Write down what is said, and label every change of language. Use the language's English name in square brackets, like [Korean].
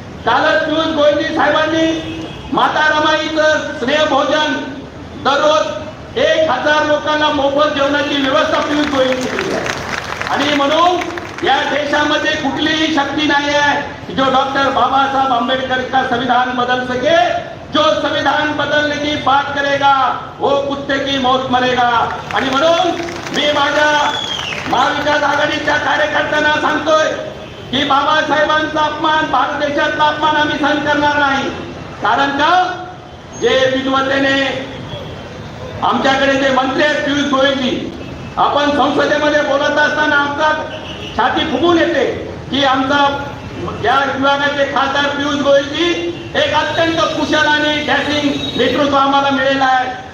[Marathi] कालच पियुष गोयलजी साहेबांनी माता रमाईचं स्नेह भोजन दररोज 1000 लोकांना मोफत जेवणाची व्यवस्था पियुष गोयलजी केली आहे. आणि म्हणून या देशामध्ये कुठलीही शक्ती नाही आहे की जो डॉक्टर बाबासाहेब आंबेडकर [Hindi] का संविधान बदल सके. जो संविधान बदलने की बात करेगा वो कुत्ते की मौत मरेगा. [Marathi] आणि म्हणून मी माझ्या महाविकास आघाडीच्या कार्यकर्त्यांना सांगतोय की बाबासाहेबांचा अपमान, भारत देशातला अपमान आम्ही सहन करणार नाही. कारण का, जे विद्वतेने आमच्याकडे जे मंत्री आहेत पियुष गोयलजी, आपण संसदेमध्ये बोलत असताना आमचा छाती फुगून येते की आमचा या विभागाचे खासदार पियुष गोयलजी एक अत्यंत कुशल आणि डॅशिंग नेतृत्व आम्हाला मिळेलं आहे.